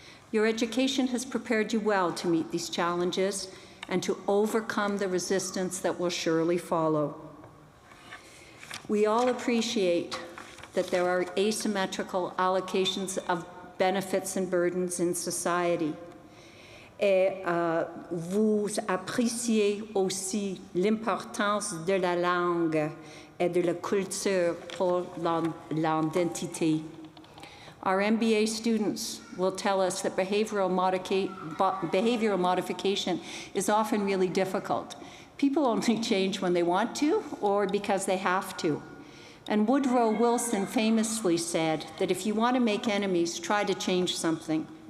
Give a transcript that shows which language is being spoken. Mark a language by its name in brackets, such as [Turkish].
[English] Your education has prepared you well to meet these challenges and to overcome the resistance that will surely follow. We all appreciate that there are asymmetrical allocations of benefits and burdens in society. [French] Et vous appréciez aussi l'importance de la langue et de la culture pour l'identité. [English] Our MBA students will tell us that behavioral modification is often really difficult. People only change when they want to or because they have to. And Woodrow Wilson famously said that if you want to make enemies, try to change something.